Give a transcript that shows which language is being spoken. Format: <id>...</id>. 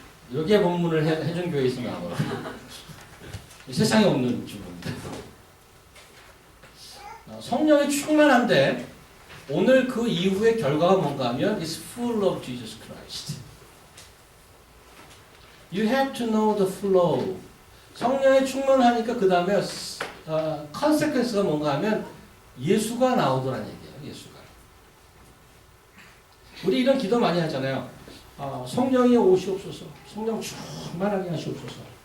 <ko>이렇게 본문을 해준 교회 있으면 나오거든요. 세상에 없는 주보입니다. 성령이 충만한데 오늘 그 이후의 결과가 뭔가 하면</ko> <en>is full of Jesus Christ. You have to know the flow.</en> <ko>성령이 충만하니까 그 다음에 consequence가 뭔가 하면 예수가 나오더란 얘기예요. 예수가. 우리 이런 기도 많이 하잖아요. 성령이 오시옵소서. 성령 충만하게 하시옵소서.</ko>